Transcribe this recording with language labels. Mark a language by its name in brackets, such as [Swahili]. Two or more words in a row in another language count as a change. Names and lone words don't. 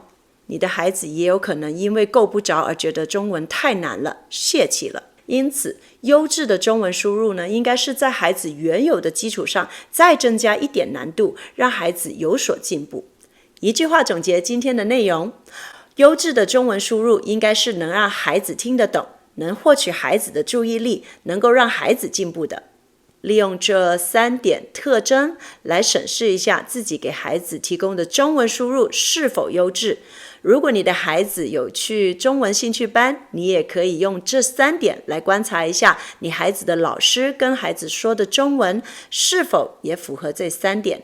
[Chinese] 你的孩子也有可能因為夠不着而覺得中文太難了，洩氣了。因此，優質的中文輸入呢，應該是在孩子原有的基礎上再增加一點難度，讓孩子有所進步。一句話總結今天的內容，優質的中文輸入應該是能讓孩子聽得懂，能獲取孩子的注意力，能夠讓孩子進步的。利用这3点特征来审视一下自己给孩子提供的中文输入是否优质。如果你的孩子有去中文兴趣班，你也可以用这3点来观察一下你孩子的老师跟孩子说的中文是否也符合这3点。